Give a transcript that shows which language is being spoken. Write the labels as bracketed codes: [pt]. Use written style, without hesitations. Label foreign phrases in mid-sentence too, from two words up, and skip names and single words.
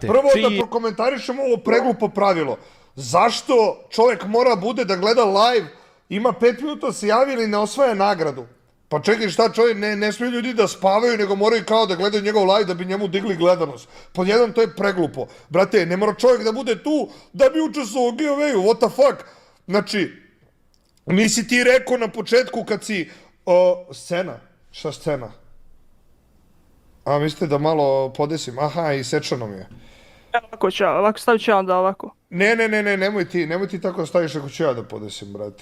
[bs] Prvo da prokomentarišemo ovo preglupo pravilo. Zašto čovjek mora bude da gleda live, ima 5 minuta da se javi ili ne osvaja nagradu? Pa čekaj, šta čovjek, ne smiju ljudi da spavaju, nego moraju kao da gledaju njegov live da bi njemu digli gledanost. Pod jedan, to je preglupo. Brate, ne mora čovjek da bude tu da bi učestvovao u giveawayu, [en] what the fuck? [bs] Znači, nisi ti rekao na početku kad si... Scena? Šta scena? A, mislite da malo podesim? Aha, i sečano mi je. Ovako stavit ću ja onda ovako. Ne, nemoj ti tako staviš ako ću ja da podesim, brate.